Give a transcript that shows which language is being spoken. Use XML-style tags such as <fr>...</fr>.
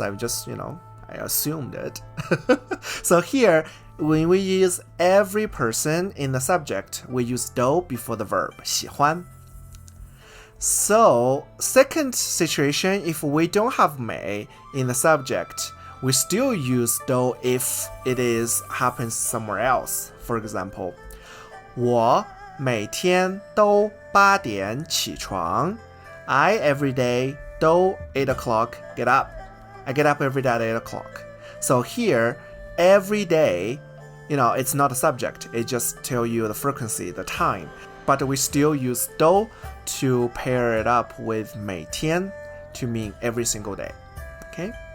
<en>I'm just, I assumed it. So here, when we use every person in the subject, we use do before the verb, 喜欢. So, second situation, if we don't have 每 in the subject, we still use do if it happens somewhere else. For example,</en> <zh>我每天都8点起床.</zh> <en>I every day do 8 o'clock get up. I get up every day at 8 o'clock. So here, every day, it's not a subject. It just tells you the frequency, the time. But we still use do to pair it up with 每天 to mean every single day. Okay?</en>